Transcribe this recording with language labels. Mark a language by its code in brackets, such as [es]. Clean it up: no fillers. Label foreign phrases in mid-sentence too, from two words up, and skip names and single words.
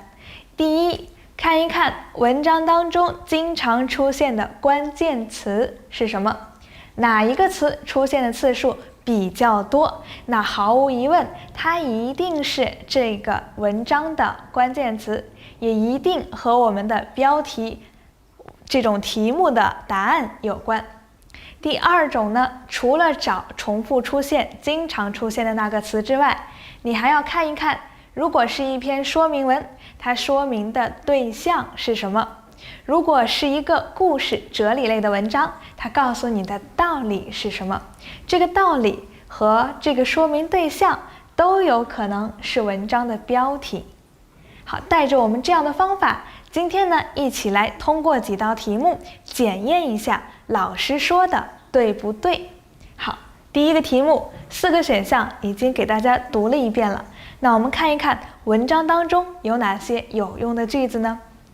[zh] 第一，看一看文章當中經常出現的關鍵詞是什麼，哪一個詞出現的次數比較多，那毫無疑問它一定是這個文章的關鍵詞，也一定和我們的標題這種題目的答案有關。第2種呢，除了找重複出現經常出現的那個詞之外，你還要看一看，如果是一篇說明文，它說明的對象是什麼？如果是一個故事哲理類的文章，它告訴你的道理是什麼？這個道理和這個說明對象都有可能是文章的標題。好，帶着我們這樣的方法，今天呢，一起來通過幾道題目檢驗一下老師說的對不對。好，第一個題目4個選項已經給大家讀了一遍了，那我們看一看文章當中有哪些有用的句子呢？